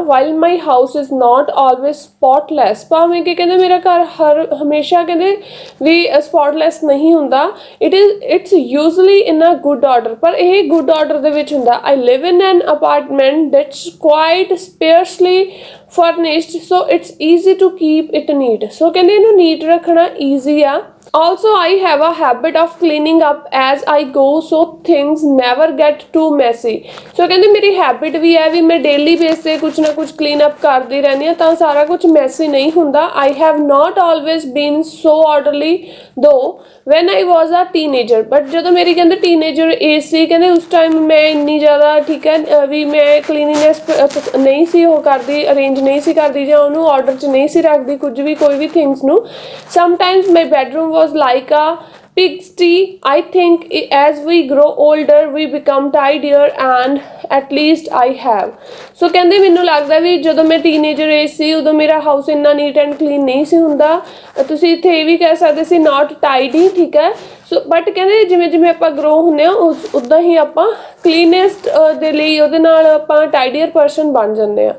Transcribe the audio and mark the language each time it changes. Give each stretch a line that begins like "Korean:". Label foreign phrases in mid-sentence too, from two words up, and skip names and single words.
English: while my house is not always spotless,
Punjabi: ਭਾਵੇਂ ਕਿ ਕਹਿੰਦੇ ਮੇਰਾ ਘਰ ਹਮੇਸ਼ਾ ਕਹਿੰਦੇ ਵੀ ਸਪੌਟਲੈਸ ਨਹੀਂ ਹੁੰਦਾ।
English: it's usually in a good order,
Punjabi: ਪਰ ਇਹ
English: good order
Punjabi: ਦੇ ਵਿੱਚ ਹੁੰਦਾ।
English: I live in an apartment that's quite sparsely furnished, so it's easy to keep it neat.
Punjabi: ਸੋ ਕਹਿੰਦੇ ਇਹਨੂੰ ਨੀਟ ਰੱਖਣਾ ਈਜ਼ੀ ਆ।
English: Also, I have a habit of cleaning up as I go, so things never get too messy.
Punjabi: So ਕਹਿੰਦੇ ਮੇਰੀ ਹੈਬਿਟ ਵੀ ਹੈ ਵੀ ਮੈਂ
English: daily base
Punjabi: 'ਤੇ ਕੁਛ ਨਾ ਕੁਛ
English: clean up
Punjabi: ਕਰਦੀ ਰਹਿੰਦੀ ਹਾਂ, ਤਾਂ ਸਾਰਾ ਕੁਛ ਮੈਸੀ ਨਹੀਂ ਹੁੰਦਾ।
English: I have not always been so orderly though when I was a teenager, but
Punjabi: ਜਦੋਂ ਮੇਰੀ ਕਹਿੰਦੇ
English: teenager age
Punjabi: ਸੀ, ਕਹਿੰਦੇ ਉਸ ਟਾਈਮ ਮੈਂ ਇੰਨੀ ਜ਼ਿਆਦਾ ਠੀਕ ਹੈ ਵੀ ਮੈਂ ਕਲੀਨਿੰਗਨੈਸ ਨਹੀਂ ਸੀ ਉਹ ਕਰਦੀ, ਅਰੇਂਜ ਨਹੀਂ ਸੀ ਕਰਦੀ, ਜਾਂ ਉਹਨੂੰ ਆਰਡਰ 'ਚ ਨਹੀਂ ਸੀ ਰੱਖਦੀ ਕੁਝ ਵੀ, ਕੋਈ ਵੀ ਥਿੰਗਸ ਨੂੰ।
English: sometimes my bedroom was like a pigsty. I think as we grow older we become tidier and at least I have.
Punjabi: So ਕਹਿੰਦੇ ਮੈਨੂੰ ਲੱਗਦਾ ਵੀ ਜਦੋਂ ਮੈਂ
English: teenager age
Punjabi: ਸੀ ਉਦੋਂ ਮੇਰਾ ਹਾਊਸ ਇੰਨਾ
English: neat and clean
Punjabi: ਨਹੀਂ ਸੀ ਹੁੰਦਾ। ਤੁਸੀਂ ਇੱਥੇ ਇਹ ਵੀ ਕਹਿ ਸਕਦੇ ਸੀ
English: not tidy,
Punjabi: ਠੀਕ ਹੈ।
English: so but
Punjabi: ਕਹਿੰਦੇ ਜਿਵੇਂ ਜਿਵੇਂ ਆਪਾਂ ਗਰੋ ਹੁੰਦੇ ਹਾਂ ਉੱਦਾਂ ਹੀ ਆਪਾਂ ਕਲੀਨੈਸਟ ਦੇ ਲਈ ਉਹਦੇ ਨਾਲ ਆਪਾਂ
English: tidier person
Punjabi: ਬਣ ਜਾਂਦੇ ਹਾਂ।